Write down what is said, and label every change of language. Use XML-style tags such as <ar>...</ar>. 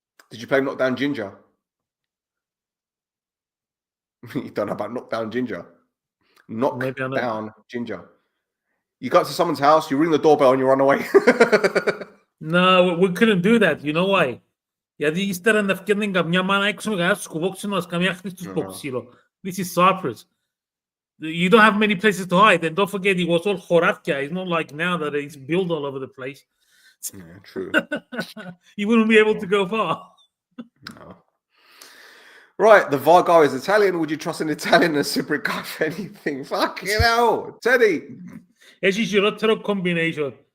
<en>Did you play Knockdown Ginger? You don't know about Knockdown Ginger. Knockdown Ginger. You got to someone's house, you ring the doorbell, and you run away. No, we couldn't do that. You know why?</en> <el>Γιατί ύστερα να φτιάχνει καμιά μάνα έξω με κανένα σκουβόξινο, καμιά χρήση του ξύλο.</el> <en>This is Cyprus. You don't have many places to hide. And don't forget, it was all χωράφια. It's not like now that it's built all over the place. Yeah, true. You wouldn't be able to go far. No. Right, the VAR guy is Italian. Would you trust an Italian and a Cypriot guy for anything? Fucking hell, Teddy.</en> <el>Έχει χειρότερο combination.</el>